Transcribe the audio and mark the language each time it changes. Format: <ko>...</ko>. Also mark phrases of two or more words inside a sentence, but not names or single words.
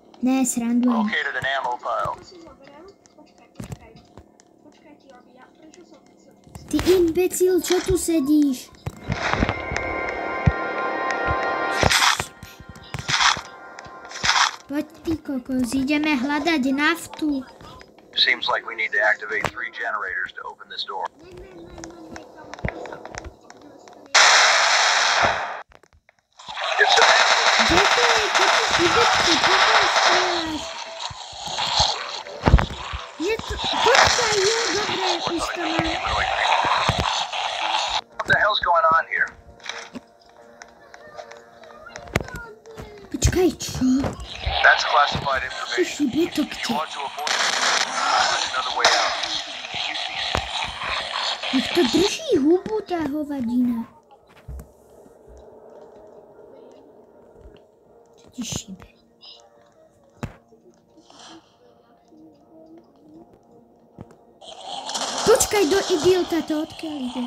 <sk>Ne, srandujem. Ty imbecil, čo tu sedíš? Poď ty kokos, ideme hľadať naftu.</sk> <en>Seems like we need to activate 3 generators to open this door. It's a</en> <sk>Kde to je? Čo ty idiotky? Počkaj, strieľaš. Je to... Počkaj, jo, dobre, už to mám.</sk> <en>What the hell's going on here?</en> <sk>Počkaj, čo?</sk> <en>That's classified</en> <sk>Ty</sk> <en>information.</en> <sk>šibetok,</sk> <en>If</en> <sk>čo?</sk> <en>you want to avoid it, there's another way out.</en> <sk>Nech to drží hubu, tá hovadina. Čo ti šibe? Počkaj, do idiota, to odkiaľ ide?</sk>